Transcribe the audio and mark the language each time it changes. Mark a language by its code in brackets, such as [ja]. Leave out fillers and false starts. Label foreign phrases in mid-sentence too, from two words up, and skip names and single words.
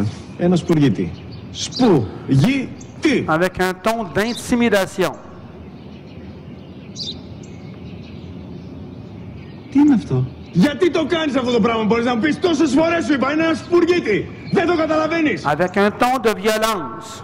[el] Ένα σπουργίτη. Σπουργίτη! [fr] Avec un ton d'intimidation. [el] Τι είναι αυτό? Γιατί το κάνεις αυτό το πράγμα, μπορείς να μου πεις? Τόσες φορές σου είπα, είναι ένα σπουργίτη. Δεν το καταλαβαίνεις. [fr] Avec un ton de violence.